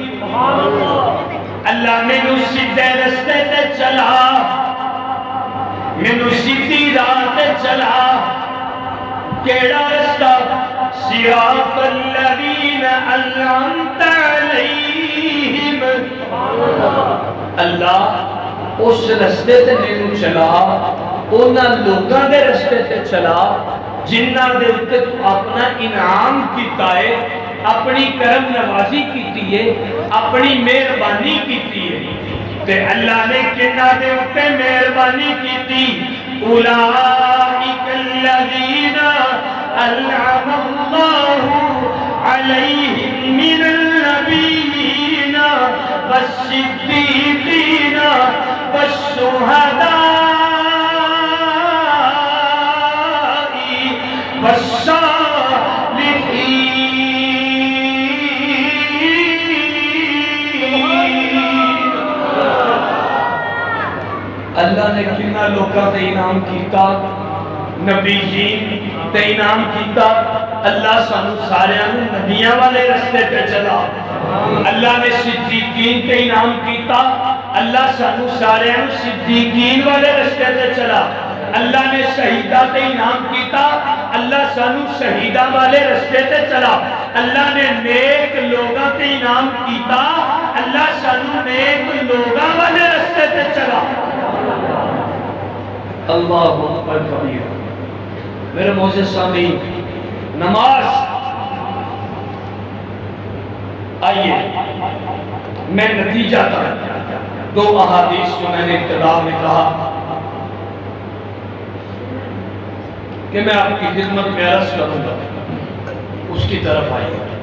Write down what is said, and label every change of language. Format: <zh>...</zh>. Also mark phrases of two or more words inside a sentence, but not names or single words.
<pa>اللہ مینوں سیدھے رستے تے چلا، مینوں سیدھی راہ تے چلا، کیڑا رستہ؟</pa> <ar>صراط الذین انعمت علیہم،</ar> <pa>اللہ اس رستے تے مینوں چلا، انہاں لوگاں دے رستے تے چلا جنہاں دے اوتے تو اپنا انعام کیتا ہے، اپنی کرم نوازی کیتی ہے، اپنی مہربانی کیتی ہے، تے اللہ نے کنہ دے اوتے مہربانی کیتی،</pa> <ar>اولئک الذین انعم اللہ علیہم من النبیین والصدیقین والشہداء</ar> <pa>اللہ نے کنا لوکاں تے انعام کیتا، نبیین تے انعام کیتا، اللہ سانو ساریاں نوں نبیاں والے رستے تے چلا، اللہ نے صدیقین تے انعام کیتا، اللہ سانو ساریاں نوں صدیقین والے رستے تے چلا، اللہ نے شہیدہ تے انعام کیتا، اللہ سانو شہیدہ والے رستے تے چلا، اللہ نے نیک لوگاں تے انعام کیتا، اللہ سانو نیک لوگاں والے رستے تے چلا۔</pa> <ar>اللہ اکبر کبیر۔</ar> <ur>میرے معزز سامعین، نماز، آئیے میں نتیجہ تھا دو احادیث جو میں نے ابتدا میں کہا کہ میں آپ کی خدمت میں عرض کروں گا، اس کی طرف آئیے۔</ur>